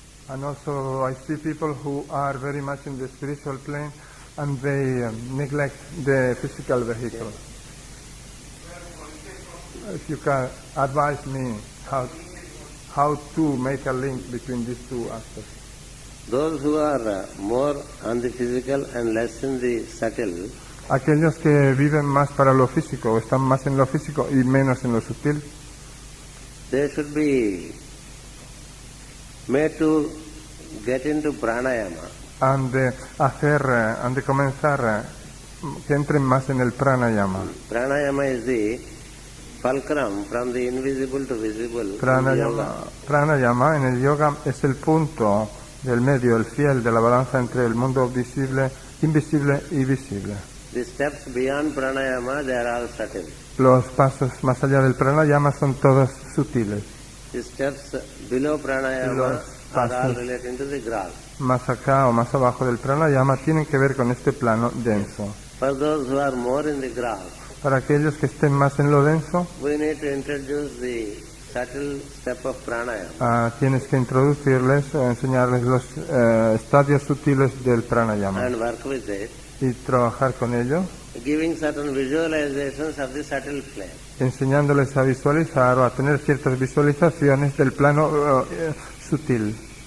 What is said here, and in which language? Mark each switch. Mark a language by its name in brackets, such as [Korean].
[English] And also I see people who are very much in the spiritual plane and they neglect the physical vehicle. If you can advise me how to make a link between these two aspects. Those who are more on the physical and less in the subtle, [Spanish] Aquellos que viven más para lo físico, o están más en lo físico y menos en lo sutil, [English] they should be made to get into pranayama. [Spanish] han de comenzar que entren más en el pranayama. [English] Pranayama is the fulcrum from the invisible to visible. in yoga. [Spanish] Pranayama en el yoga es el punto del medio, el fiel de la balanza entre el mundo visible, invisible y visible. [English] The steps beyond pranayama, they are all subtle. [Spanish] Los pasos más allá del pranayama son todos sutiles. [English] The steps below pranayama [Spanish] Los [English] are all [Spanish] pasos. [English] related to the grass. [Spanish] Más acá o más abajo del pranayama tienen que ver con este plano denso. [English] For those who are more in the grass, [Spanish] Para aquellos que estén más en lo denso, [English] we need to introduce the subtle step of pranayama [Spanish] tienes que introducirles o enseñarles los estadios sutiles del pranayama [English] and work with it, [Spanish] y trabajar con ello, [English] giving certain visualizations of the subtle plane. [Spanish] enseñándoles a visualizar o a tener ciertas visualizaciones del plano sutil.